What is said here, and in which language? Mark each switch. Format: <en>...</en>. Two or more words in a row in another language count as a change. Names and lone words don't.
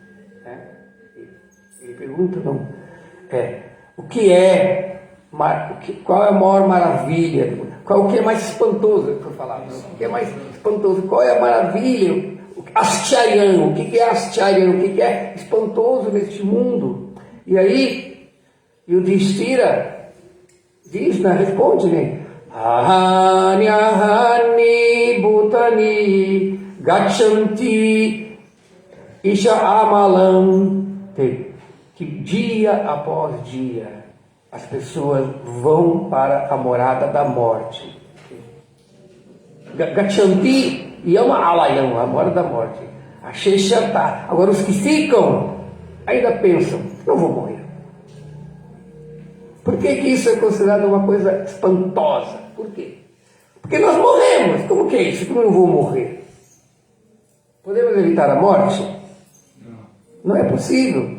<pt>Ele pergunta, qual é a maior maravilha? O que é mais espantoso? Que eu falava, o que é mais espantoso? Qual é a maravilha? Ascharyan, o que é Ascharyan? O que é espantoso neste mundo? E aí, o Yudhishthira diz, responde, né?</pt> <sa>Ahani ahani bhutani gachanti isha amalam.</sa> <pt>Que dia após dia as pessoas vão para a morada da morte.</pt> <sa>Gachanti yama alayam,</sa> <pt>a morada da morte.</pt> <sa>Asheshata.</sa> <pt>Agora os que ficam ainda pensam, não vou morrer. Por que isso é considerado uma coisa espantosa? Por quê? Porque nós morremos. Como que é isso? Como eu não vou morrer? Podemos evitar a morte? Não é possível.</pt>